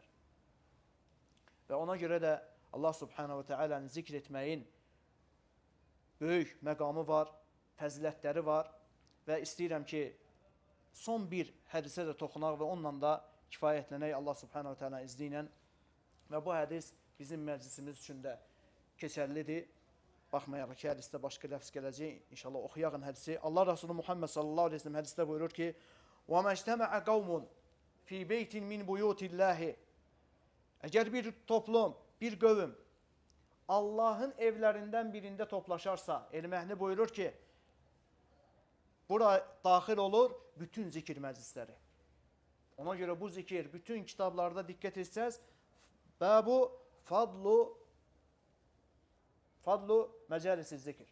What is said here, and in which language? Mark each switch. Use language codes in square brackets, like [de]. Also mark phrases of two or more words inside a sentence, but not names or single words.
[az] Və ona görə də Allah [ar] سبحانه وتعالى [az] zikr etməyin böyük məqamı var, fəzilətləri var və istəyirəm ki, son bir hədisə də toxunaq və onunla da kifayətlənək Allah [ar] سبحانه وتعالى [az] izni ilə. Və bu hədis bizim məclisimiz üçün də keçərlidir. Baxmayaraq ki, hədisdə başqa ləfz gələcək. İnşallah oxuyağın hədisi. Allah Resulü Muhammed [ar] صلى الله عليه وسلم [az] hədisdə buyurur ki, [ar] وَمَا اجْتَمَعَ قَوْمٌ فِي بَيْتٍ مِنْ بُيُوتِ اللّٰهِ [az] Əgər bir toplum, bir qövm Allahın evlərindən birində toplaşarsa, elm-əhli buyurur ki, bura daxil olur bütün zikir məclisləri. Ona görə bu zikir bütün kitablarda diqqət etsəz, [ar] باب فضل مجالس الذكر.